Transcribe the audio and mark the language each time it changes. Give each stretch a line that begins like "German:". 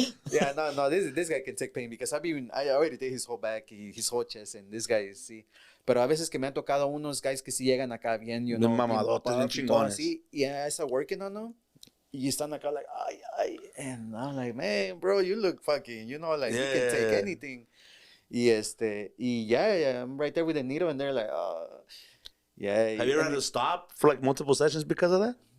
English: Yeah, no, this guy can take pain because I already did his whole back, his whole chest, and this guy sí.
Spanish: Pero a veces que me han tocado unos guys que sí llegan acá bien,
English: you know.
Spanish: Bien mamadotes, bien chingones.
English: Así, yeah, I start working on them.
Spanish: Y están acá
English: like, ay, and I'm like, man, bro, you look fucking, you know, like, you can take anything. Y yeah, I'm right there with the needle, and they're like, oh, yeah. Have you ever had to stop for like multiple sessions because of that?